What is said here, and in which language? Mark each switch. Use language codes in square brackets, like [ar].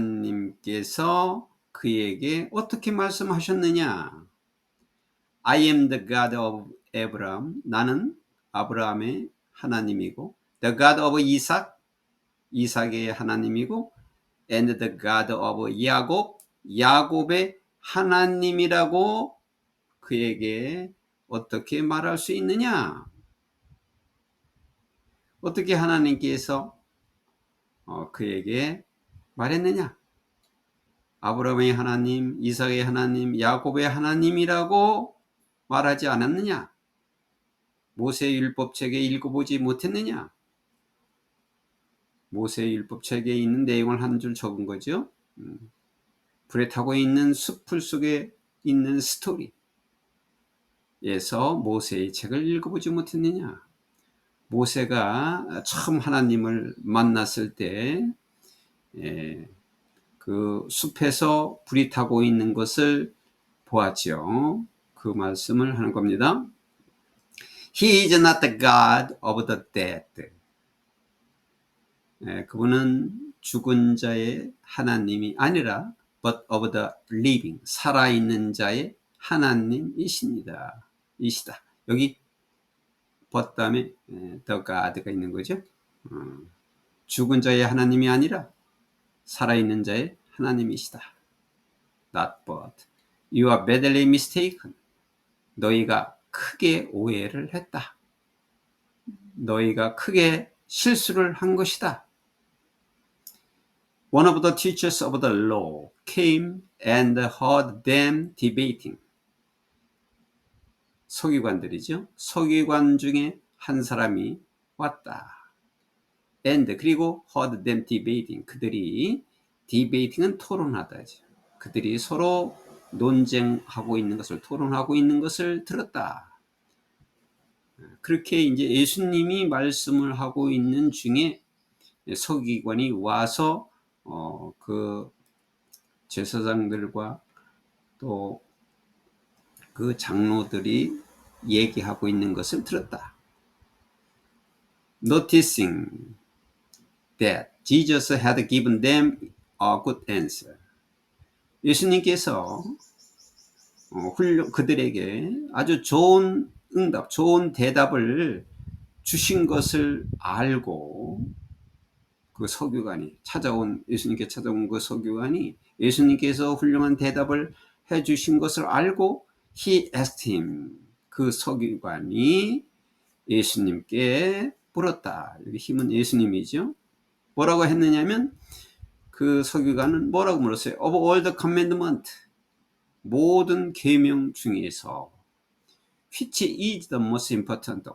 [ko] 하나님께서 그에게 어떻게 말씀하셨느냐? [en] I am the God of Abraham. [ko] 나는 아브라함의 하나님이고 [en] the God of Isaac. [ko] 이삭의 하나님이고 [en] and the God of 야곱. [ko] 야곱의 하나님이라고 그에게 어떻게 말할 수 있느냐? 어떻게 하나님께서 그에게 말했느냐? 아브라함의 하나님, 이삭의 하나님, 야곱의 하나님이라고 말하지 않았느냐? 모세의 율법책에 읽어보지 못했느냐? 모세의 율법책에 있는 내용을 한 줄 적은 거죠. 불에 타고 있는 숲풀 속에 있는 스토리에서 모세의 책을 읽어보지 못했느냐? 모세가 처음 하나님을 만났을 때 그 숲에서 불이 타고 있는 것을 보았죠. 그 말씀을 하는 겁니다. [en] He is not the God of the dead. [ko] 그분은 죽은 자의 하나님이 아니라 [en] but of the living, [ko] 살아있는 자의 하나님이십니다. 이시다. 여기 but 다음에 the God가 있는 거죠. 죽은 자의 하나님이 아니라 살아있는 자의 하나님이시다. [en] Not but. You are badly mistaken. [ko] 너희가 크게 오해를 했다. 너희가 크게 실수를 한 것이다. [en] One of the teachers of the law came and heard them debating. [ko] 서기관들이죠. 서기관 중에 한 사람이 왔다. [en] And [ko] 그리고 [en] heard them debating. [ko] 그들이 debating은 토론하다죠. 그들이 서로 논쟁하고 있는 것을 토론하고 있는 것을 들었다. 그렇게 이제 예수님이 말씀을 하고 있는 중에 서기관이 와서 그 제사장들과 또 그 장로들이 얘기하고 있는 것을 들었다. [en] Noticing that Jesus had given them a good answer. [ko] 예수님께서 그들에게 아주 좋은 응답, 좋은 대답을 주신 것을 알고 그 서기관이 예수님께 찾아온 그 서기관이 예수님께서 훌륭한 대답을 해주신 것을 알고 [en] he asked him. [ko] 그 서기관이 예수님께 물었다. 여기 힘은 예수님이죠. 뭐라고 했느냐면 그 서기관은 뭐라고 물었어요? [en] Of all the commandment, [ko] 모든 계명 중에서 [en] which is the most important?